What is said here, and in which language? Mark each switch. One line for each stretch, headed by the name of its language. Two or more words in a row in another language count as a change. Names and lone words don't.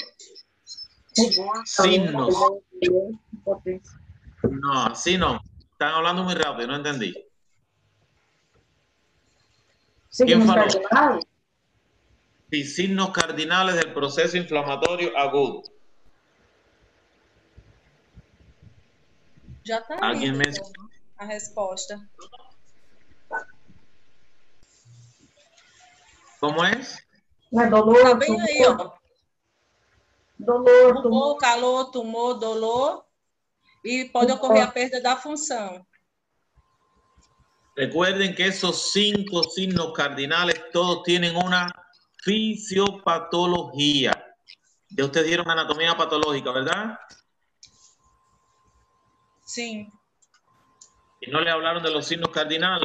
Spanish: Signos. No, así no. Están hablando muy rápido, no entendí. ¿Quién faló? Sí, signos cardinales del proceso inflamatorio agudo.
Portuguese: Já está aí a resposta.
Spanish: ¿Cómo es?
Portuguese: Está bem aí, ó.
Spanish: Dolor, calor, tumor, dolor.
Portuguese: E pode ocorrer a perda da função.
Spanish: Recuerden que esos 5 signos cardinales todos tienen una fisiopatología. Ya ustedes dieron anatomía patológica, ¿verdad? Sí. Y no le hablaron de los signos cardinales.